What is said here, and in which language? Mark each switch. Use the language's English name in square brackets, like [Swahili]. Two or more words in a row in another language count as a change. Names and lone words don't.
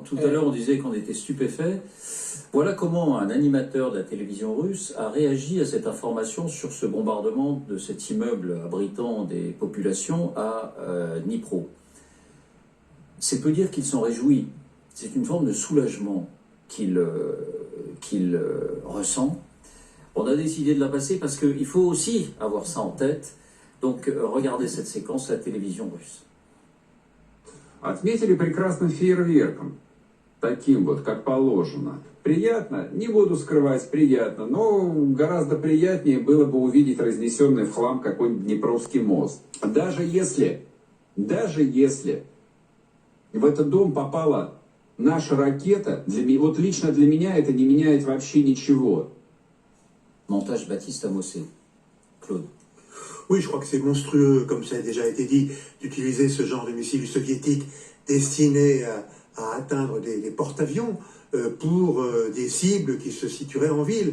[French] Tout à l'heure, on disait qu'on était stupéfait. Voilà comment un animateur de la télévision russe a réagi à cette information sur ce bombardement de cet immeuble abritant des populations à Dnipro. C'est peu dire qu'il s'en réjouit. C'est une forme de soulagement qu'il ressent. On a décidé de la passer parce qu'il faut aussi avoir ça en tête. Donc regardez cette séquence à la télévision russe. [Russian] Отметили прекрасным фейерверком, таким вот, как положено. Приятно, не буду скрывать, приятно, но гораздо приятнее было бы увидеть разнесенный в хлам какой-нибудь Днепровский мост. Даже если в этот дом попала наша ракета, вот лично для меня это не меняет вообще ничего. [French] Montage Baptiste Amossé. Claude. Oui, je crois que c'est monstrueux, comme ça a déjà été dit, d'utiliser ce genre de missiles soviétiques destinés à atteindre des porte-avions pour des cibles qui se situeraient en ville.